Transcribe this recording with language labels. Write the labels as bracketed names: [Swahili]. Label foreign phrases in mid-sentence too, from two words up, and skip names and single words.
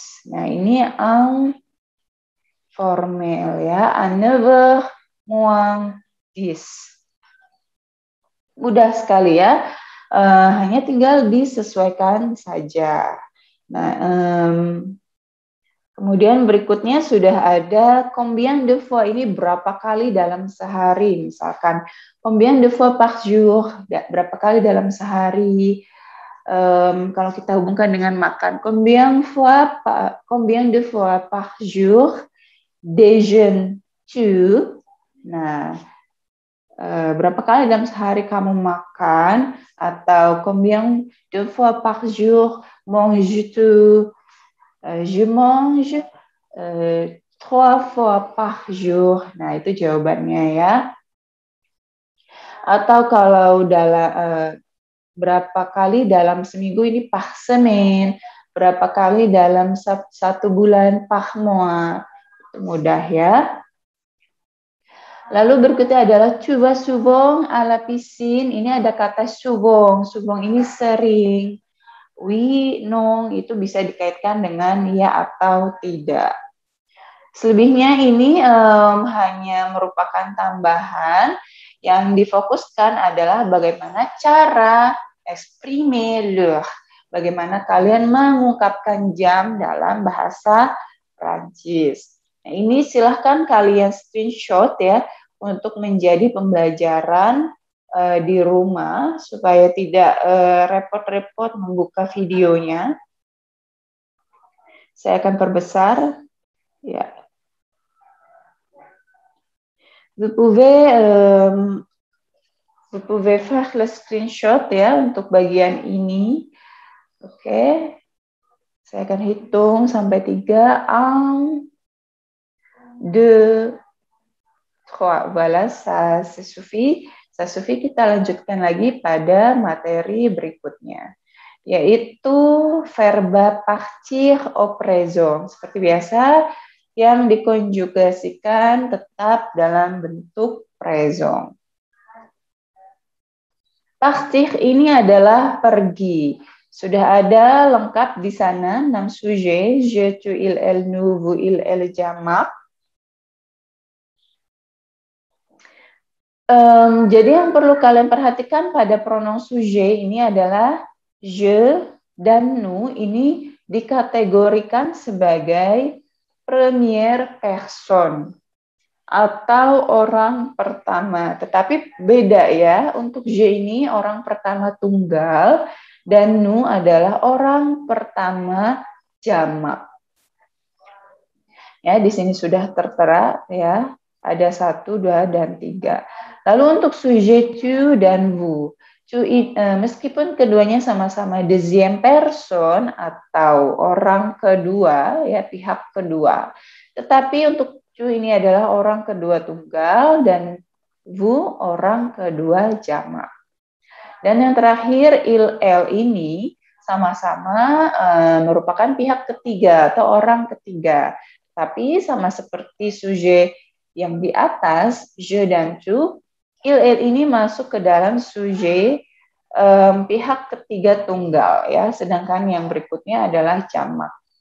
[Indonesian] Nah, ini ang formal ya, a9 muang dis. Mudah sekali ya, hanya tinggal disesuaikan saja. Nah, kemudian berikutnya sudah ada [French] combien de fois, [Indonesian] ini berapa kali dalam sehari. Misalkan [French] combien de fois par jour, [Indonesian] berapa kali dalam sehari. Kalau kita hubungkan dengan makan, [French] combien de fois par jour déjeunes-tu? [Indonesian] Nah, berapa kali dalam sehari kamu makan, atau [French] combien de fois par jour manges-tu? Je mange 3 fois par jour. [Indonesian] Nah, itu jawabannya ya. Atau kalau berapa kali dalam seminggu, ini [French] par semaine. [Indonesian] Berapa kali dalam satu bulan, [French] par mois. [Indonesian] Itu mudah ya. Lalu berikutnya adalah [French] tu vas souvent à la piscine. [Indonesian] Ini ada kata souvent. Souvent ini sering. [French] Oui, non, [Indonesian] itu bisa dikaitkan dengan ya atau tidak. Selebihnya ini hanya merupakan tambahan. Yang difokuskan adalah bagaimana cara [French] exprimer l'heure. [Indonesian] Bagaimana kalian mengungkapkan jam dalam bahasa Prancis. Nah, ini silahkan kalian screenshot ya, untuk menjadi pembelajaran di rumah, supaya tidak repot-repot membuka videonya. Saya akan perbesar. Ya. [French] Vous pouvez Vous pouvez faire le screenshot [Indonesian] ya untuk bagian ini. Oke. Saya akan hitung sampai 3. 1, 2, 3. [French] Voilà, ça suffit. Ça suffit. [Indonesian] Kita lanjutkan lagi pada materi berikutnya, yaitu verba [French] partir au présent. [Indonesian] Seperti biasa, yang dikonjugasikan tetap dalam bentuk présent. Partir ini adalah pergi. Sudah ada lengkap di sana 6 sujet, [French] je, tu, il, elle, nous, vous, il, elle, [Indonesian] jamak. Jadi yang perlu kalian perhatikan pada [French] pronom sujet [Indonesian] ini adalah je dan nous ini dikategorikan sebagai [French] première personne [Indonesian] atau orang pertama. Tetapi beda ya, untuk je ini orang pertama tunggal dan nous adalah orang pertama jamak. Ya, di sini sudah tertera ya, ada 1, 2, dan 3. Lalu untuk [French] sujet tu [Indonesian] dan vous. Meskipun keduanya sama-sama [French] deuxième personne [Indonesian] atau orang kedua, ya pihak kedua. Tetapi untuk tu ini adalah orang kedua tunggal dan vous orang kedua jamak. Dan yang terakhir [French] il, elle [Indonesian] ini sama-sama merupakan pihak ketiga atau orang ketiga. Tapi sama seperti sujet yang di atas, je dan [French] tu, il, elle [Indonesian] ini masuk ke dalam sujet pihak ketiga tunggal ya, sedangkan yang berikutnya adalah jamak.